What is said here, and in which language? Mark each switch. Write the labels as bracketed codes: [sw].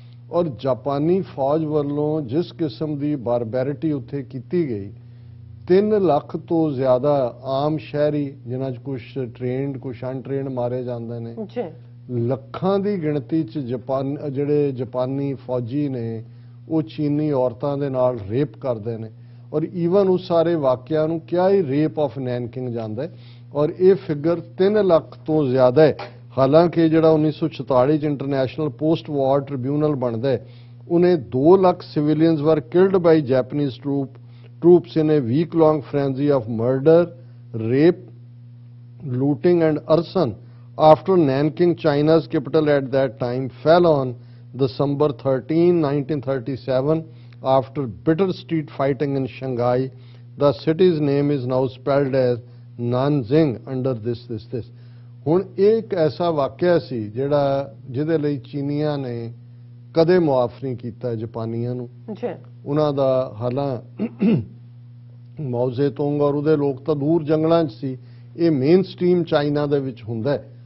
[pa] ਔਰ ਜਾਪਾਨੀ ਫੌਜ ਵੱਲੋਂ ਜਿਸ ਕਿਸਮ ਦੀ ਬਾਰਬੈਰਿਟੀ ਉੱਥੇ ਕੀਤੀ ਗਈ, 3 ਲੱਖ ਤੋਂ ਜ਼ਿਆਦਾ ਆਮ ਸ਼ਹਿਰੀ, ਜਿਨ੍ਹਾਂ 'ਚ ਕੁਝ ਟ੍ਰੇਨਡ ਕੁਝ ਅਨਟ੍ਰੇਨਡ ਮਾਰੇ ਜਾਂਦੇ ਨੇ, ਲੱਖਾਂ ਦੀ ਗਿਣਤੀ 'ਚ ਜਿਹੜੇ ਜਾਪਾਨੀ ਫੌਜੀ ਨੇ ਉਹ ਚੀਨੀ ਔਰਤਾਂ ਦੇ ਨਾਲ ਰੇਪ ਕਰਦੇ ਨੇ। ਔਰ ਈਵਨ ਉਸ ਸਾਰੇ ਵਾਕਿਆ ਨੂੰ ਕਿਹਾ ਹੀ ਰੇਪ ਆਫ ਨੈਨਕਿੰਗ ਜਾਂਦਾ ਹੈ, ਔਰ ਇਹ ਫਿਗਰ 3 ਲੱਖ ਤੋਂ ਜ਼ਿਆਦਾ ਹੈ। ਹਾਲਾਂਕਿ ਜਿਹੜਾ 1946 'ਚ ਇੰਟਰਨੈਸ਼ਨਲ ਪੋਸਟ ਵਾਰ ਟ੍ਰਿਬਿਊਨਲ ਬਣਦਾ ਹੈ, ਉਹਨੇ [en] 2 lakh civilians were killed by Japanese troops in a week-long frenzy of murder, rape, looting and arson after Nanking, China's capital at that time, fell on December 13, 1937 after bitter street fighting in Shanghai. The city's name is now spelled as Nanjing under this. [pa] ਹੁਣ ਇਹ ਇੱਕ ਐਸਾ ਵਾਕਿਆ ਸੀ ਜਿਹਦੇ ਲਈ ਚੀਨੀਆਂ ਨੇ ਕਦੇ ਮੁਆਫ ਨਹੀਂ ਕੀਤਾ ਜਾਪਾਨੀਆਂ ਨੂੰ। ਉਹਨਾਂ ਦਾ ਹਾਲਾਂ ਮਾਓ ਜ਼ੇਤੁੰਗ ਔਰ ਉਹਦੇ ਲੋਕ ਤਾਂ ਦੂਰ ਜੰਗਲਾਂ 'ਚ ਸੀ, ਇਹ ਮੇਨ ਸਟ੍ਰੀਮ ਚਾਈਨਾ ਦੇ ਵਿੱਚ ਹੁੰਦਾ ਹੈ।